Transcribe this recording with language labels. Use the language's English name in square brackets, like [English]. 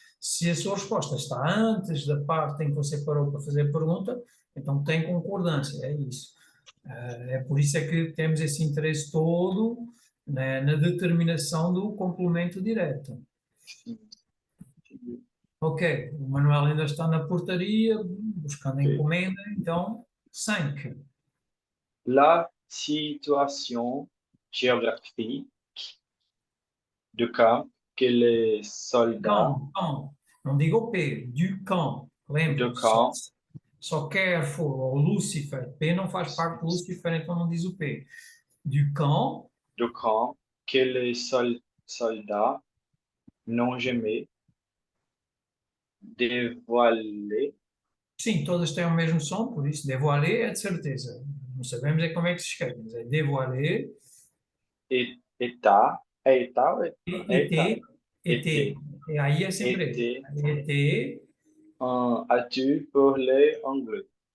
[Portuguese] Se a sua resposta está antes da parte em que você parou para fazer a pergunta, então tem concordância. É isso. É por isso é que temos esse interesse todo, né, na determinação do complemento direto. Sim. Entendi. Ok, o Manuel ainda está na portaria, buscando a Ok. encomenda, então 5. [French] La situation géographique du camp que les soldats [Portuguese] Camp. Não diga o P, [French] du camp. [Portuguese] Lembre, [French] du camp, [Portuguese] só Carrefour ou Lucifer. P não faz parte de Lucifer, então não diz o P. [French] Du camp, que les soldats n'ont jamais dévoilé [Portuguese] sim, todas têm o mesmo som, por isso dévoiler é de certeza. Não sabemos é como é que se escreve, mas é dévoiler, [French] état, état, état, et, été, [Portuguese] e aí é sempre [French] été, et, as-tu parlé anglais?